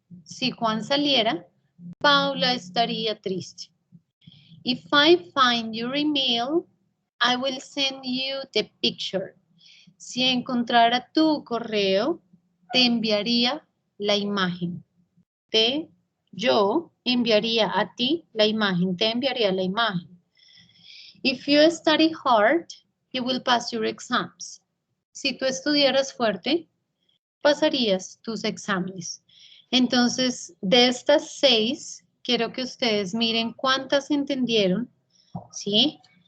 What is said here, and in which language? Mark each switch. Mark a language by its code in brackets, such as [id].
[es] Si Juan saliera, Paula estaría triste. [en] If I find your email, I will send you the picture. [es] Si encontrara tu correo, te enviaría la imagen. Yo enviaría a ti la imagen, te enviaría la imagen. [en] If you study hard, you will pass your exams. [es] Si tú estudiaras fuerte, pasarías tus exámenes. Entonces, de estas 6, quiero que ustedes miren cuántas entendieron, ¿sí?